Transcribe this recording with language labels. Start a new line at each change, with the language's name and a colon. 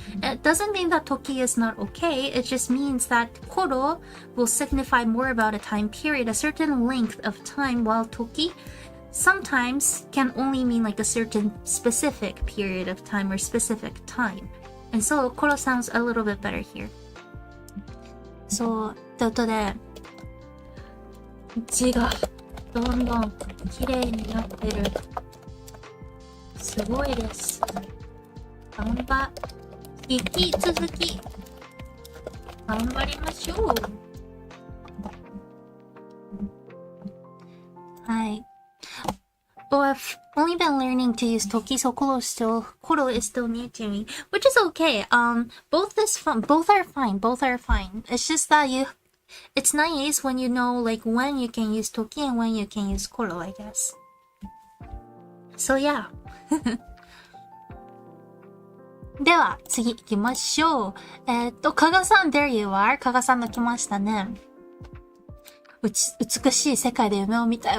English: It doesn't mean that Toki is not okay. It just means that Koro will signify more about a time period, a certain length of time, while Toki sometimes can only mean like a certain specific period of time or specific time. And so Koro sounds a little bit better here.
Japanese: So, ということで、字がどんどん綺麗になってる。すごいです。頑張引き続き頑張りましょう。はい。
English: Well, I've only been learning to use Toki, so Koro is still new to me, which is okay. Both are fine. It's just that it's nice when you know like when you can use Toki and when you can use Koro, I guess. So yeah.
Japanese: では、次行きましょう。
English: 加賀さん、there you are.
Japanese: 加賀さんが来ましたね。美しい世界で夢を見たい。